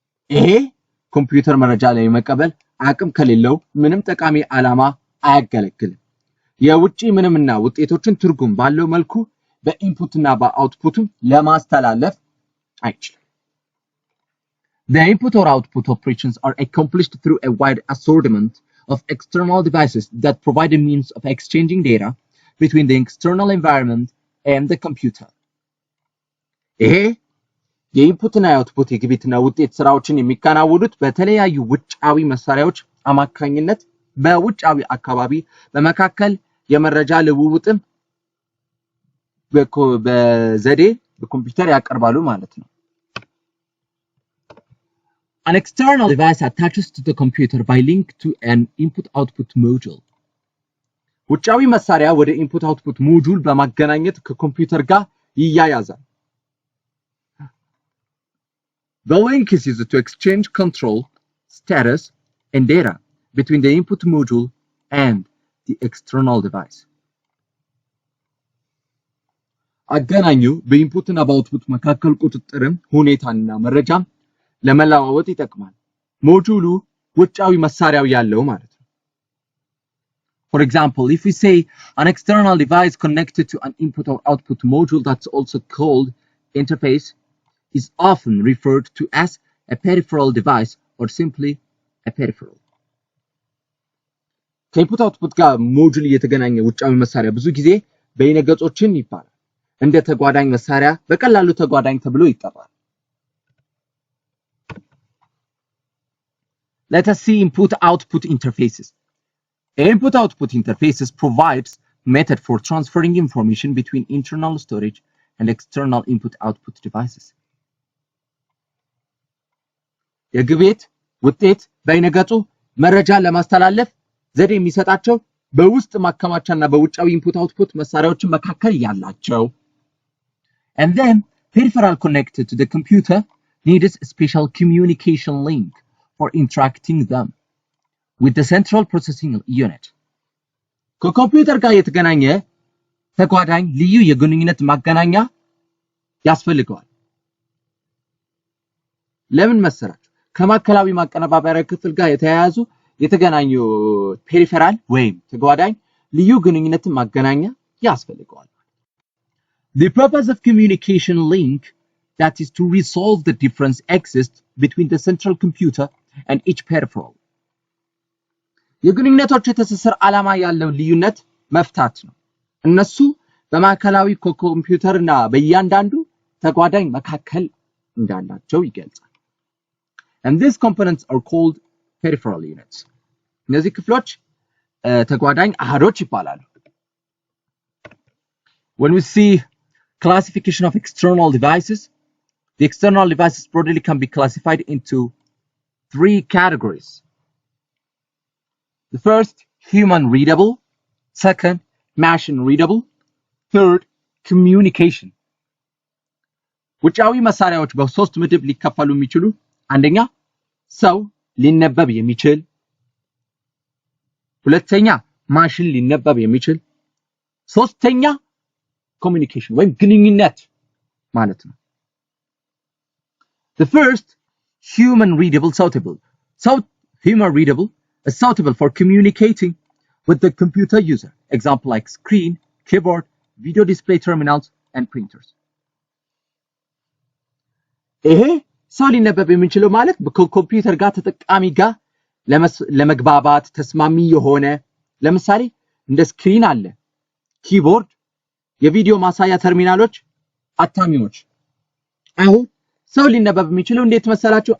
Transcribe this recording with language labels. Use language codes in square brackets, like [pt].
[am] ይሄ ኮምፒውተር መረጃ ላይ መቀበል አቅም ከሌለው ምንም ጠቃሚ ዓላማ አያገለግልም። የውጪ ምንምና ውጤቶችን ትርጉም ባለው መልኩ በኢንፑትና በአውትፑት ለማስተላለፍ አይችልም። [en] The input or output operations are accomplished through a wide assortment of external devices that provide a means of exchanging data between the external environment and the computer. [am] ይሄ የኢንፑትና የአውትፑት የግብይትና ውጤት ስራዎችን የሚከናወኑት በተለያዩ ውጫዊ መሳሪያዎች አማካኝነት በውጫዊ አካባቢ በመካከል የመረጃ ልውውጥን በዘዴ በኮምፒውተር ያቀርባሉ ማለት ነው። [en] An external device attaches to the computer by link to an input-output module. [am] ውጫዊ መሳሪያ ወደ ኢንፑት-አውትፑት ሞጁል በማገናኘት ከኮምፒውተር ጋር ይያያዛል። [en] The link is used to exchange control, status, and data between the input module and the external device. [am] አገናኙ በኢንፑትና በአውትፑት መካከል ቁጥጥርም ሁኔታና መረጃም ለመለዋወጥ ይጠቅማል። ሞጁሉ ውጫዊ መሳሪያው ያለው ማለት ነው። [en] For example, if we say an external device connected to an input or output module that's also called interface is often referred to as a peripheral device or simply a peripheral. [am] ከኢንፑት አውትፑት ጋር ሞጁል እየተገናኘ ውጫዊ መሳሪያ ብዙ ጊዜ በይነገጾችን ይባላል። እንደ ተጓዳኝ መሳሪያ በቀላሉ ተጓዳኝ ተብሎ ይጠራል። [en] Let us see input-output interfaces. Input-output interfaces provides method for transferring information between internal storage and external input-output devices. [am] የግብይት ውጤት በይነገጹ መረጃ ለማስተላለፍ ዘዴ የሚሰጣቸው በውስጥ ማከማቻና በውጫዊ ኢንፑት-አውትፑት መሳሪያዎች መካከል ያላቸው. [en] And then peripheral connected to the computer needs a special communication link for interacting them with the central processing unit. [am] ከኮምፒውተር ጋር የተገናኘ ተጓዳኝ ልዩ የግንኙነት ማገናኛ ያስፈልገዋል። ለምን መሰራችሁ? ከማከላዊ ማቀነባበሪያ ክፍል ጋር የተገናኙ ፔሪፌራል ወይም ተጓዳኝ ልዩ ግንኙነት ማገናኛ ያስፈልገዋል። [en] The purpose of communication link that is to resolve the difference exists between the central computer and each peripheral. [am] የግንኙነቶች የተሰሰር ዓላማ ያለው ልዩነት መፍታት ነው። እነሱ በማከላዊ ኮምፒውተርና በእያንዳንዱ ተጓዳኝ መካከል እንዳላቸው ይገልጻል። [en] And these components are called peripheral units. [am] እነዚህ ክፍሎች ተጓዳኝ አሃዶች ይባላሉ። [en] When we see classification of external devices, the external devices broadly can be classified into 3 categories. The first, human readable. Second, machine readable. Third, communication. [am] ውጫዊ መሳሪያዎች በሶስት ምድብ ሊከፈሉ የሚችሉ አንደኛ ሰው ሊነበብ የሚችል፣ ሁለተኛ ማሽን ሊነበብ የሚችል፣ ሶስተኛ communication ወይም ግንኙነት ማለት ነው። [en] The first, human readable suitable. Human readable is suitable for communicating with the computer user. Example like screen, keyboard, video display terminals, and printers. [am] ይሄ ሰው ሊነበብ የሚችለው ማለት ከኮምፒውተር ጋር ተጠቃሚ ጋር ለመግባባት ተስማሚ የሆነ ለምሳሌ እንደ ስክሪን አለ፣ ኪቦርድ፣ የቪዲዮ ማሳያ ተርሚናሎች፣ አታሚዎች። አሁን ሰው ሊነበብ የሚችለው እንዴት መሰላችሁ?